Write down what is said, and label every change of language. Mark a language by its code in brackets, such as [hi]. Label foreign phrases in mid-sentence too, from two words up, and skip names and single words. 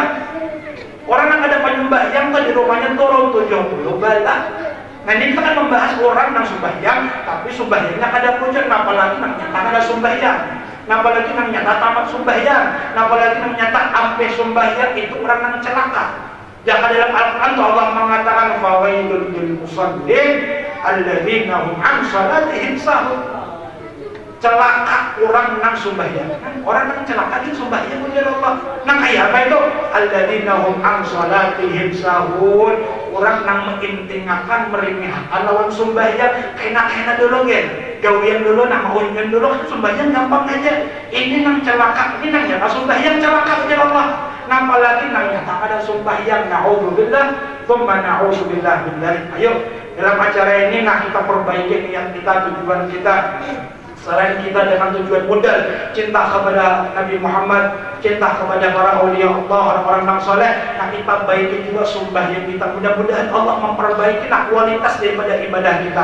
[bjn] Orang yang ada penyembahyang kan di rumahnya turun 70 bala. Nah ini kita kan membahas orang yang sembahyang, tapi sembahyangnya kada pucuk, apalagi yang nyata ada sembahyang, apalagi yang nyata tamat sembahyang, apalagi yang nyata ampe sembahyang itu orang yang celaka. Jangan dalam Al-Quran Allah mengatakan [ar] فويل للمصلين الذين هم عن صلاتهم ساهون. [bjn] Celaka orang nang sembahyang. Orang nang celaka itu sembahyang ujar Allah. Nang ayat apa itu? [ar] الذين هم عن صلاتهم ساهون. [bjn] Orang nang mengintingakan meremehkan lawan sembahyang. Kena dulu gen. Gawian dulu nama ujian dulu sembahyang gampang aja. Ini nang celaka, ini nang nyata sembahyang celaka ujar Allah. Nah apalagi nang nyata ada sembahyang. [ar] نعوذ بالله، ثم نعوذ بالله بالله. [bjn] Ayo dalam acara ini nah kita perbaiki niat kita, tujuan kita. Selain kita dengan tujuan modal cinta kepada Nabi Muhammad, cinta kepada para [ar] أولياء الله, [bjn] orang-orang yang soleh, nah kita baiki juga sembahyang kita. Mudah-mudahan Allah memperbaiki kualitas daripada ibadah kita.